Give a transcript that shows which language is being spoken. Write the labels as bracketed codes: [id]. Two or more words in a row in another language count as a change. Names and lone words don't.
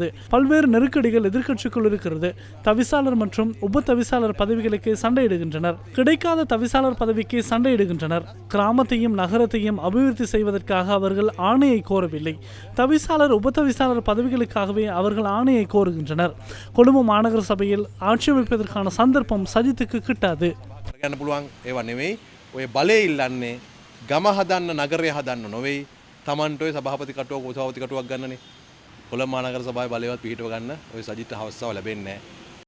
[ta] பல்வேறு நெருக்கடிகள் எதிர்க்கட்சிக்குள் இருக்கிறது. தவிசாளர் மற்றும் உப தவிசாளர் பதவிகளுக்கு சண்டையிடுகின்றனர். கிடைக்காத தவிசாளர் பதவிக்கு சண்டையிடுகின்றனர். கிராமத்தையும் நகரத்தையும் அபிவிருத்தி செய்வதற்காக அவர்கள் ஆணையை கோரவில்லை. தவிசாளர் உப தவிசாளர் பதவிகளுக்காகவே அவர்கள் ஆணையை கோருகின்றனர். கொழும்பு மாநகர சபையில் ஆட்சி அமைப்பதற்கான சந்தர்ப்பம் சஜித்துக்கு கிட்டாது. [si] ගන්න පුළුවන් ඒවා නෙවෙයි. ඔය බලය ඉල්ලන්නේ ගම හදන්න නගරය හදන්න නොවෙයි. Tamanට ඔය සභාපති කටුවක් උසාවති කටුවක් ගන්නනේ. කොළඹ මානගර සභාවේ බලයවත් පිහිටව ගන්න ඔය සජිත් අවස්ථාව ලැබෙන්නේ නැහැ.